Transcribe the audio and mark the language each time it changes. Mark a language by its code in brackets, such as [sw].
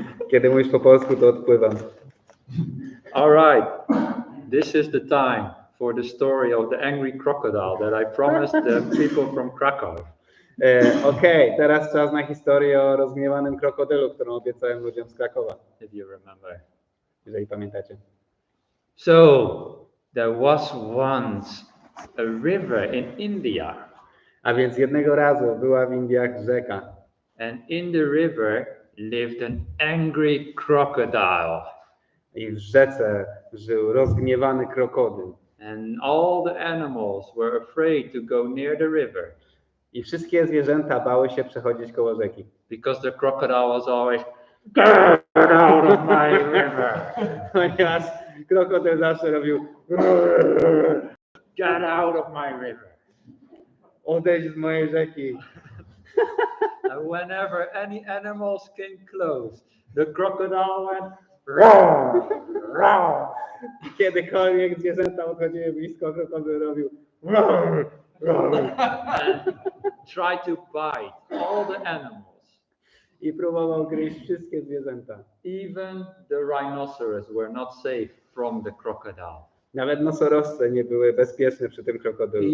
[pl] Kiedy mówisz po polsku, to odpływam. [en] All right. this is the time for the story of the angry crocodile that I promised the people from Krakow. [pl] Okej, teraz czas na historię o rozgniewanym krokodylu, którą obiecałem ludziom z Krakowa, [en] If you remember. [pl] jeżeli pamiętacie. [en] So, there was once a river in India, [pl] A więc jednego razu była w Indiach rzeka [en] and in the river lived an angry crocodile. [pl] i w rzece żył rozgniewany krokodyl. [en] And all the animals were afraid to go near the river [pl] I wszystkie zwierzęta bały się przechodzić koło rzeki. [en] because the crocodile was always, get out of my river, [pl] Ponieważ krokodyl zawsze robił [en] get out of my river. [pl] odejdź z mojej rzeki. [en] And whenever any animals came close, the crocodile went, roar, roar. [pl] I kiedykolwiek zwierzęta odchodziły blisko, krokodyl robił roar, roar. [en] And tried to bite all the animals. [pl] I próbował gryźć wszystkie zwierzęta. [en] Even the rhinoceros were not safe from the crocodile. [pl] Nawet nosorożce nie były bezpieczne przy tym krokodylu.